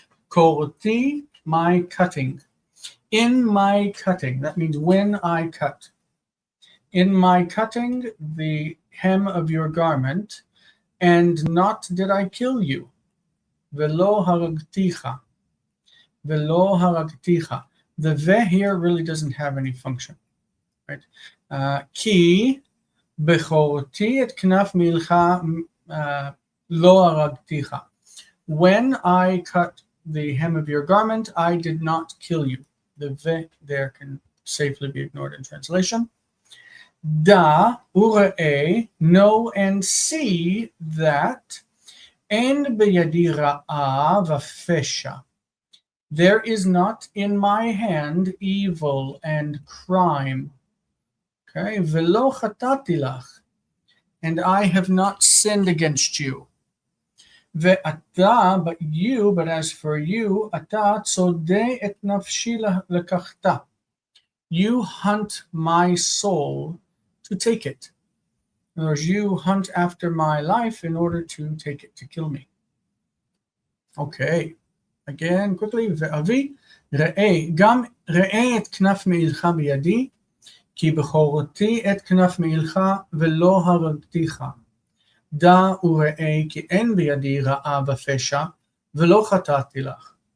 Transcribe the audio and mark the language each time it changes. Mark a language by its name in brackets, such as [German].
[English] Korti, my cutting. In my cutting, that means when I cut. In my cutting the hem of your garment, and not did I kill you. [Hebrew] Velo haragticha. Velo haragticha. [English] The ve here really doesn't have any function. right? [Hebrew] כי בכורתי את כנף מעילך לא הרגתיך. [English] When I cut the hem of your garment, I did not kill you. The ve there can safely be ignored in translation. [Hebrew] Da ura'e, [English] know and see that [Hebrew] en beyadi ra'a v'fesha. [English] There is not in my hand evil and crime. Okay, [Hebrew] velo chatati lach, [English] and I have not sinned against you. [Hebrew] Ve'ata, [English] but as for you, [Hebrew] ata tzodeh et nafshi lekachta. [English] You hunt my soul to take it. In other words, you hunt after my life in order to take it, to kill me. Okay. Again, quickly. [Hebrew] Ve'avi, re'eh, gam re'eh et knaf me'ilcha biyadi, כי בכורתי את כנף מעילך ולא הרגתיך. דע וראה כי אין בידי רעה ופשע ולא חטאתי לך.